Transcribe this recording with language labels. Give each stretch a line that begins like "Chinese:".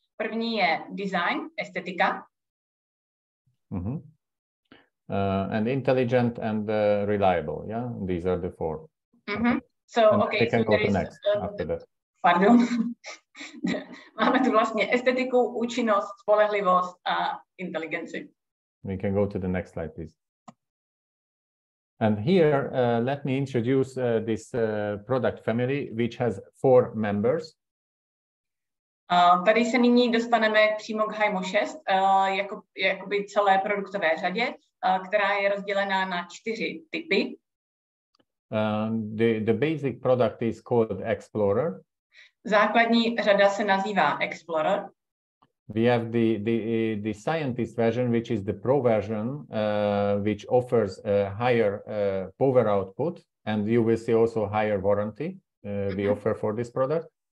Czech: První je design, estetika.
English: And intelligent and reliable, yeah? These are the 4. So, okay, we can go to next after that. Pardon.
Czech: Máme tu vlastně estetiku, účinnost, spolehlivost a inteligenci.
English: We can go to the next slide, please. And here, let me introduce this product family, which has 4 members.
Czech: Tady se nyní dostaneme přímo k HYMO 6, jakoby celé produktové řadě, která je rozdělená na 4 typy.
English: The basic product is called Explorer.
Czech: Základní řada se nazývá Explorer.
English: We have the scientist version, which is the pro version, which offers a higher power output, and you will see also higher warranty we offer for this product.